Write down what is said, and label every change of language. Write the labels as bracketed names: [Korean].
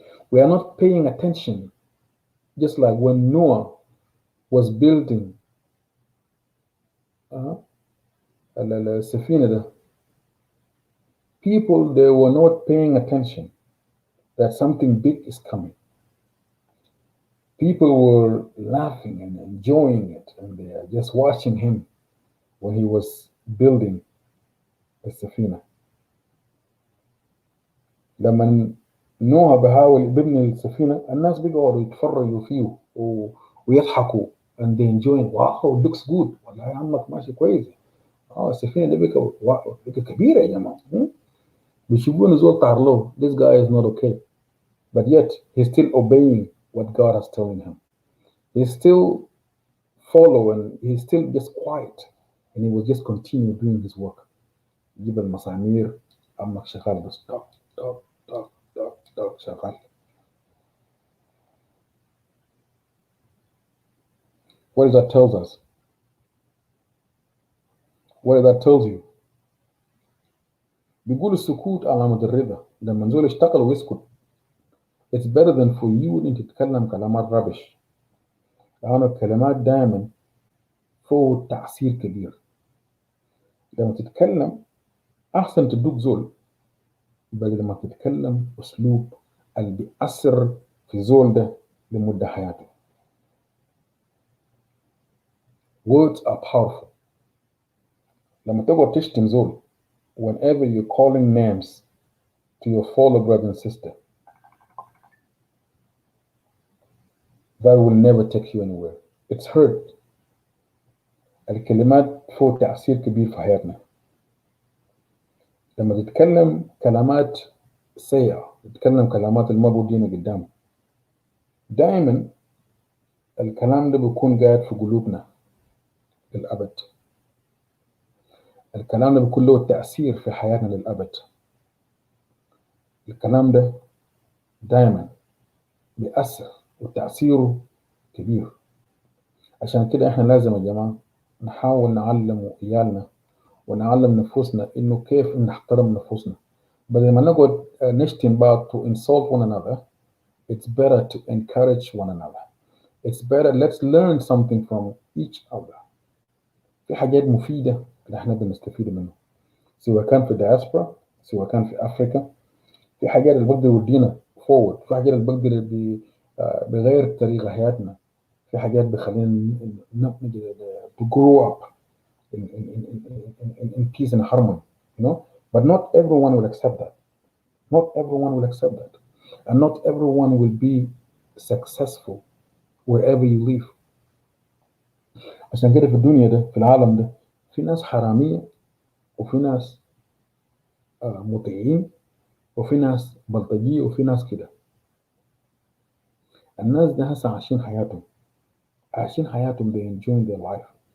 [English] We are not paying attention. Just like when Noah was building Safina, people, they were not paying attention that something big is coming. People were laughing and enjoying it, and they are just watching him when he was building the Safina. [Arabic] لما نوح بحاول يبني السفينة الناس بيقعدوا يتفرجوا فيه ويضحكوا [English] and they enjoying. [Arabic] واو [English] it looks good، [Arabic] والله يا عمك ماشي كويس، السفينة دي بقى كبيرة يا جماعة. بيشوفون زول طار له. [English] This guy is not okay, but yet he's still obeying what God has telling him. He's still following, he's still just quiet, and he will just continue doing his work. [Arabic] يجيب المسامير، عمك شغال بس طق طق طق طق طق شغال. [English] What does that tell us? What does that tell you? [Arabic] بيقول السكوت علامة الرضا. لما زول يشتغل ويسكت [English] it's better than for you [Arabic] إن تتكلم كلامات ربش، لأن الكلمات دائما فوق تأثير كبير. لما تتكلم أحسن تدوق زول بدل ما تتكلم أسلوب اللي بيأثر في زول ده لمدة حياته. [English] Words are powerful. [Arabic] لما تقعد تشتم زول [English] whenever you're calling names to your fellow brother and sister, that will never take you anywhere. It's hurt. [Arabic] الكلمات فوق تأثير كبير في حياتنا. لما تتكلم كلمات سيئة، تتكلم كلمات اللي ما بودينا قدام، دائما الكلام ده بيكون قاعد في قلوبنا للأبد. الكلام ده بيكون له تأثير في حياتنا للأبد. الكلام ده دائما بيأثر وتأثيره كبير. عشان كده احنا لازم يا جماعة نحاول نعلم عيالنا ونعلم نفوسنا انه كيف نحترم نفوسنا. بدل ما نقعد نشتم بعض [English] to insult one another, it's better to encourage one another. It's better let's learn something from each other. [Arabic] في حاجات مفيدة اللي احنا بنستفيد منها، سواء كان في الدياسبرا، سواء كان في افريقيا. في حاجات اللي بقدر يودينا forward، في حاجات اللي بقدر بغير طريقة حياتنا، في حاجات بخلينا [English] to grow up in peace and harmony, you know. But not everyone will accept that. Not everyone will accept that, and not everyone will be successful wherever you live. [Arabic] عشان كده في الدنيا ده، في العالم ده، في ناس حرامية وفي ناس مطيعين وفي ناس بلطجية وفي ناس كده. الناس ده هسه عايشين حياتهم [English] they enjoying their life.